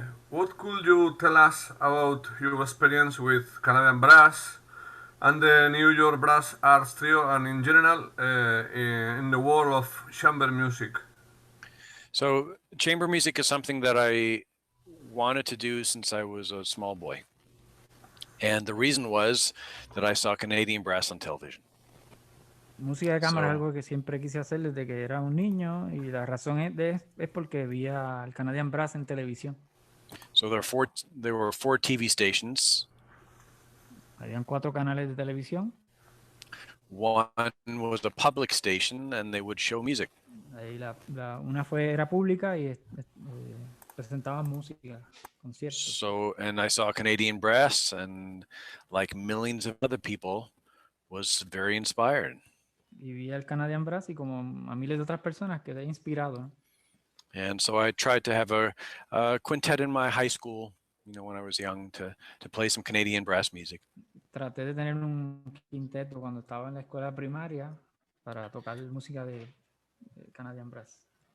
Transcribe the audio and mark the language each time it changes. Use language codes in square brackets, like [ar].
[en] What could you tell us about your experience with Canadian brass and the New York Brass Arts Trio, and in general in the world of chamber music? So chamber music is something that I wanted to do since I was a small boy. And the reason was that I saw Canadian brass on television. [es] Música de cámara es algo que siempre quise hacer desde que era un niño, y la razón es porque veía el Canadian Brass en televisión. [en] So there were four TV stations. [es] Habían 4 canales de televisión. [en] One was a public station, and they would show music. [es] Ahí una era pública y presentaban música, conciertos. [en] So, and I saw Canadian brass, and like millions of other people, was very inspired. [es] Y vi el Canadian Brass y como a miles de otras personas quedé inspirado. [en] And so I tried to have a quintet in my high school, when I was young, to play some Canadian brass music. [es] Traté de tener un quinteto cuando estaba en la escuela primaria para tocar música de Canadian Brass.